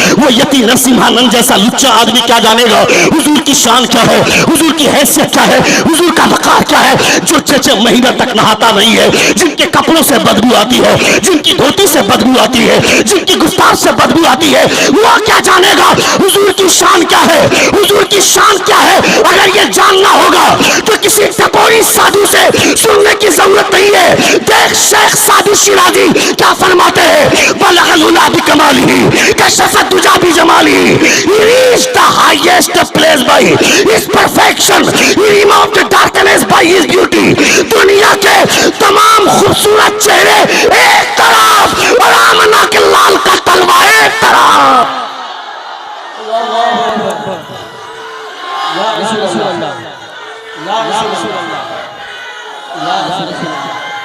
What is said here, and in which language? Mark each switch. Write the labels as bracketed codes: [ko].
[ur] وہ یتی نرسمہانند جیسا لچا آدمی کیا جانے گا حضور کی شان کیا ہے, حضور کی حیثیت کیا ہے, حضور کا وقار کیا ہے, جو 6 مہینہ تک نہاتا نہیں ہے, جن کے کپڑوں سے بدبو آتی ہے, جن کی دھوتی سے بدبو آتی ہے, جن کی گفتار سے بدبو آتی ہے, وہ کیا جانے گا حضور کی شان کیا ہے, حضور کی شان کیا کیا ہے اگر یہ جاننا ہوگا تو کسی ٹپوری سادھو سے سننے کی ضرورت نہیں ہے. دیکھ شیخ سعدی شیرازی کیا فرماتے ہیں, [ar] بلغ العلا بکمالہ کشف الدجی بجمالہ, [en] he reached the highest place by his perfection, he removed the darkness by his beauty. [ur] دنیا کے تمام خوبصورت چہرے ایک طرف اور آمنہ کے لال کا تلوہ ایک طرف. یا رسول اللہ, یا رسول اللہ, یا رسول اللہ.